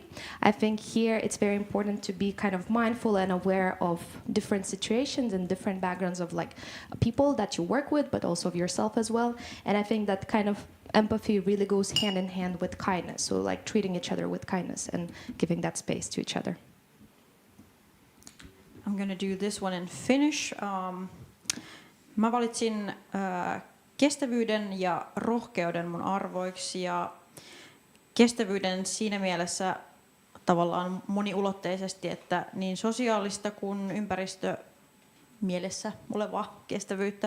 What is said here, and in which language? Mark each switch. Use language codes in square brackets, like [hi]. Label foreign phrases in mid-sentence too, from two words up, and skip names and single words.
[en] I think here it's very important to be kind of mindful and aware of different situations and different backgrounds of like people that you work with, but also of yourself as well. And I think that kind of empathy really goes hand in hand with kindness. So like treating each other with kindness and giving that space to each other. I'm going to do this one in Finnish. [fi] Mä valitsin kestävyyden ja rohkeuden mun arvoiksi, ja kestävyyden siinä mielessä tavallaan moniulotteisesti, että niin sosiaalista kuin ympäristömielessä olevaa kestävyyttä.